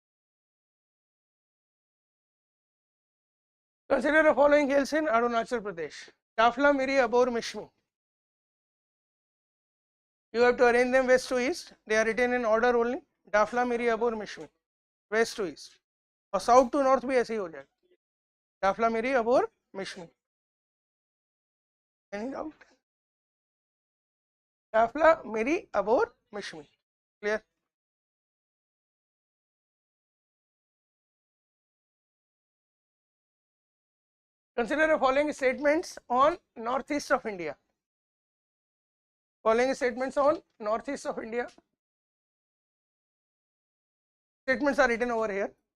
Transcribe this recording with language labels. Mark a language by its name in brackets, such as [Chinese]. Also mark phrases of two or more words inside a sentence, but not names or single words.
[English] Consider the following hills in Arunachal Pradesh. Tafla, Miri, Abor, Mishmi. You have to arrange them west to east. They are written in order only. Tafla, Miri, Abor, Mishmi. West to east. [Hindi] और [English] south to north [Hindi] भी ऐसे ही हो जाएगा. [English] Dafla, Miri, Abor, Mishmi. Any doubt? Dafla, Miri, Abor, Mishmi. Clear? Consider the following statements on northeast of India. Following statements on northeast of India. Statements are written over here.